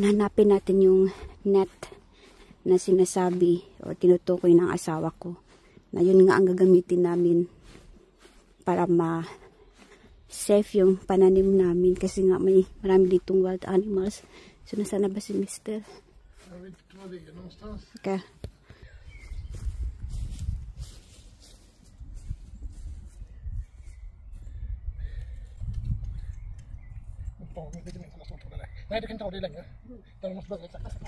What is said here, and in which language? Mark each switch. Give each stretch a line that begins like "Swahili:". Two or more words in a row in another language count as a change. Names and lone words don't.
Filipino: Hanapin natin yung net na sinasabi o tinutukoy ng asawa ko. Na yun nga ang gagamitin namin para ma-safe yung pananim namin. Kasi nga marami ditong
English: wild animals.
Filipino: So, nasaan na ba si Mister? Okay.
Swedish: Nej, du kan inte ha det längre. Du måste börja exakt.